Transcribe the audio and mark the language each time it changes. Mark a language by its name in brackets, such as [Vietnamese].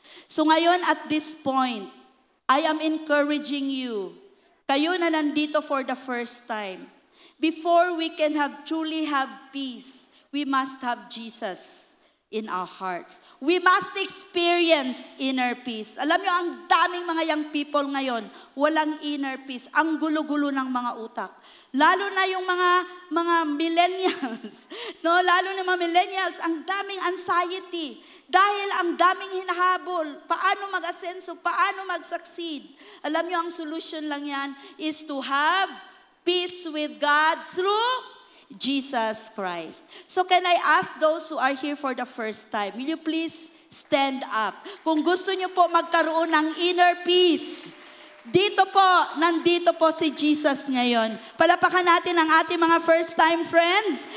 [English] So [Filipino] ngayon [English] at this point, I am encouraging you, [Filipino] kayo na nandito [English] for the first time, before we can truly have peace, we must have Jesus in our hearts. We must experience inner peace. [Filipino] Alam nyo, ang daming mga young people ngayon, walang inner peace. Ang gulo-gulo ng mga utak. Lalo na yung mga millennials. No? Lalo na mga millennials, ang daming anxiety. Dahil ang daming hinahabol. Paano mag-asenso? Paano mag-succeed? Alam nyo, ang solution lang yan [English] is to have peace with God through Jesus Christ. So can I ask those who are here for the first time, will you please stand up? [Filipino] Kung gusto niyo po magkaroon ng inner peace, nandito po si Jesus ngayon. Palapakan natin ang ating mga [English] first time friends.